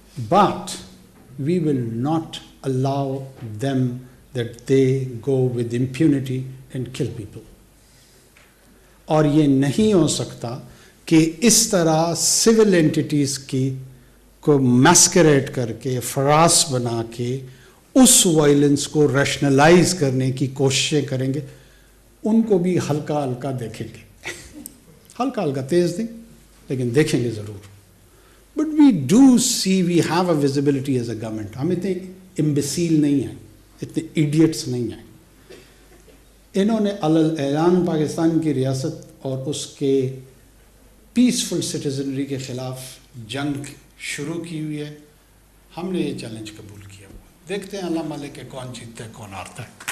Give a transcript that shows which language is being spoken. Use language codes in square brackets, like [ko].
[en] But we will not allow them that they go with impunity and kill people. [hi] और ये नहीं हो सकता कि इस तरह civil entities की को masquerade करके फरास बना के उस violence को rationalize करने की कोशिशें करेंगे. उनको भी हल्का हल्का देखेंगे. हल्का हल्का तेज नहीं, लेकिन देखेंगे ज़रूर. [en] But we do see, we have a visibility as a government. [hi] हम इतने imbecile नहीं हैं, इतने idiots नहीं हैं. इन्होंने अलल ऐलान पाकिस्तान की रियासत और उसके peaceful citizenry के खिलाफ जंग शुरू की हुई है. हमने ये चैलेंज कबूल किया. देखते हैं अल्लाह मालिक के कौन जीतता है, कौन हारता है.